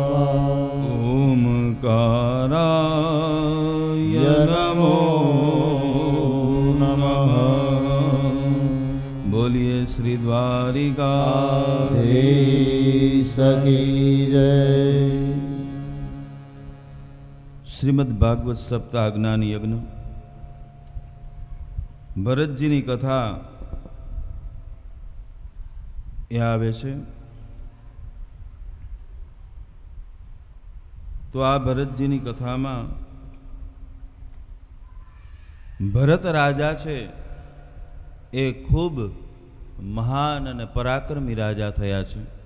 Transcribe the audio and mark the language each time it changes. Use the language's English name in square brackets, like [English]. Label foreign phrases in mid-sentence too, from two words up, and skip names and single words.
[Sanskrit] ओंकाराय नमो नमः। [Hindi] बोलिए श्री द्वारिकाधीश की जय। [Gujarati] श्रीमद् भागवत सप्ताह ज्ञान यज्ञ ભરતજીની કથા એ આવે છે. તો આ ભરતજીની કથામાં ભરત રાજા છે એ ખૂબ મહાન અને પરાક્રમી રાજા થયા છે.